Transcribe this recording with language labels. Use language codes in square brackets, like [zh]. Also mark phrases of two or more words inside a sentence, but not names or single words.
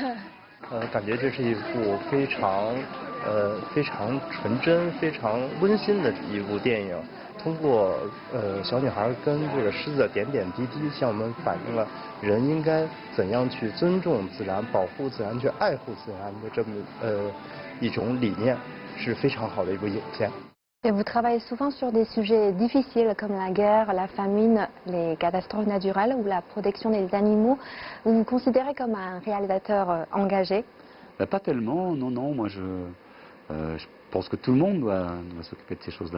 [zh] 感觉这是一部非常纯真、非常温馨的一部电影。通过小女孩跟这个狮子的点点滴滴，向我们反映了人应该怎样去尊重自然、保护自然、去爱护自然的这么一种理念。是非常好的一部影片。 [fr] Et vous travaillez souvent sur des sujets difficiles comme la guerre, la famine, les catastrophes naturelles ou la protection des animaux. Vous vous considérez comme un réalisateur engagé? Pas tellement, non, non. Moi, je pense que tout le monde doit s'occuper de ces choses-là.